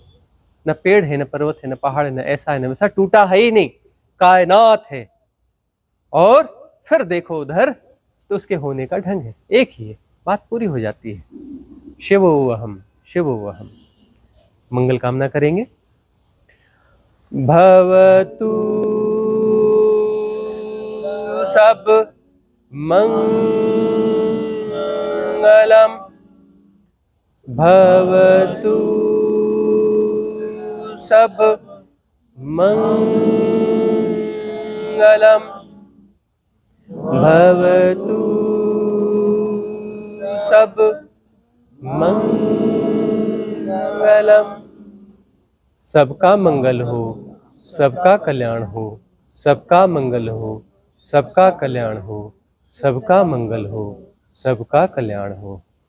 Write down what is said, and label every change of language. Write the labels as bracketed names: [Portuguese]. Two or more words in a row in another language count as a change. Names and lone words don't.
[Hindi] न पेड़ है, न पर्वत है, न पहाड़ है, न ऐसा है, न वैसा, टूटा है ही नहीं, कायनात है। और फिर देखो उधर तो उसके होने का ढंग है, एक ही है, बात पूरी हो जाती है। [Sanskrit] शिवोऽहम्, शिवोऽहम्। [Hindi] मंगल कामना करेंगे। [Pali] भवतु सब मंगलम, भवतु सब मंगलम, भवतु सब मंगलम। मंगलम। [Hindi] सबका मंगल हो, सबका कल्याण हो, सबका मंगल हो, सबका कल्याण हो, सबका मंगल हो, सबका कल्याण हो।